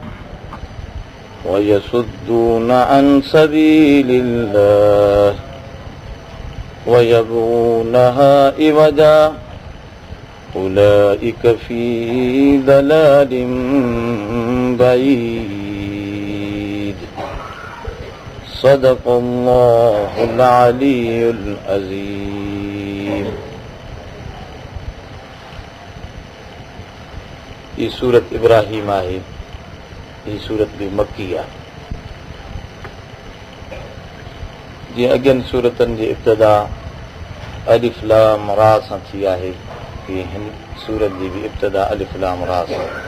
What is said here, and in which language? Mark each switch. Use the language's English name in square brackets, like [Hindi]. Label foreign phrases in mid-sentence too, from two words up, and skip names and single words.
[Arabic] ويصدون عن سبيل الله ويبغونها عوجا أولئك في ضلال بعيد صدق الله العلي العظيم. [Sindhi] ये सूरत इब्राहिम आहे. ये सूरत बि मक्की आहे. जीअं अॻियनि सूरतनि जी इब्तिदा [Arabic] ألف لام را [Sindhi] सां थी आहे, तीअं हिन सूरत जी बि इब्तिदा [Arabic] ألف لام را [Sindhi] सां.